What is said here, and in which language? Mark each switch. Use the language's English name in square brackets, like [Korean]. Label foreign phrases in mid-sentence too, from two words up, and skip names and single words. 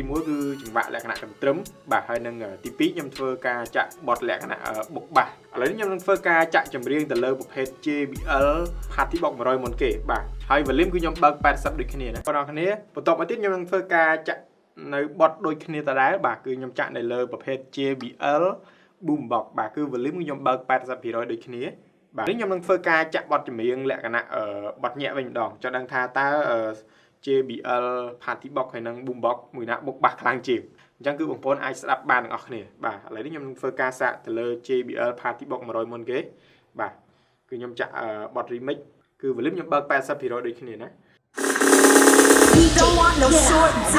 [Khmer] 1 គឺចង្វាក់លក្ខណៈកន្ទ្រឹមបាទហើយនឹងទី2ខ្ញុំធ្វើការចាក់បទលក្ខណៈបុកបាសឥឡូវនេះខ្ញុំនឹងធ្វើការចាក់ចម្រៀងទៅលើប្រភេទ JBL Party Box 100 មុនគេបាទហើយ volume គឺខ្ញុំបើក80ដូចគ្នាណាបងប្អូនគ្នាបន្ទាប់មកទៀតខ្ញុំនឹងធ្វើការចាក់នៅបទដូចគ្នាដដែលបាទគឺខ្ញុំចាក់នៅលើប្រភេទ JBL Boombox បាទគឺ volume ខ្ញុំបើក80%ដូចគ្នាបាទនេះខ្ញុំនឹងធ្វើការចាក់បទចម្រៀងលក្ខណៈបទញាក់វិញម្ដងចង់ដឹងថាតើ JBL Party Box ហើយនិង Boombox មួយណាបុកបាសខ្លាំងជាងអញ្ចឹងគឺបងប្អូនអាចស្ដាប់បានទាំងអស់គ្នាបាទឥឡូវនេះខ្ញុំនឹងធ្វើការសាកទៅលើ JBL Party Box 100 មុនគេបាទគឺខ្ញុំចាក់បទ remix គឺ volume ខ្ញុំបើក80%ដូចគ្នាណា [English] You don't want no short